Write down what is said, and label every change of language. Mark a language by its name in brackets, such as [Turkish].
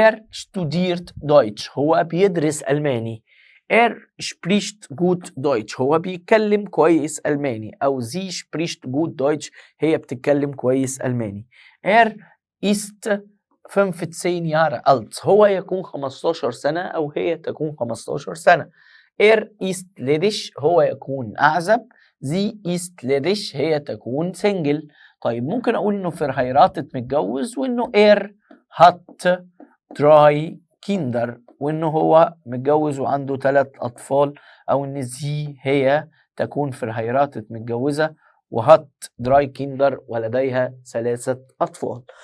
[German] studiert Deutsch [Arabic] هو بيدرس ألماني. [German] spricht gut Deutsch [Arabic] هو بيتكلم كويس ألماني، أو [German] sie spricht gut Deutsch [Arabic] هي بتتكلم كويس ألماني. [German] ist 15 Jahre alt [Arabic] هو يكون 15 سنة أو هي تكون 15 سنة. [German] ist ledig [Arabic] هو يكون أعزب. [German] sie ist ledig [Arabic] هي تكون single. طيب ممكن أقول إنه verheiratet متجوز، وإنه [German] hat 3 Kinder [Arabic] وإنه هو متجوز وعنده 3 أطفال، أو إن sie هي تكون verheiratet متجوزة وهات 3 Kinder ولديها 3 أطفال.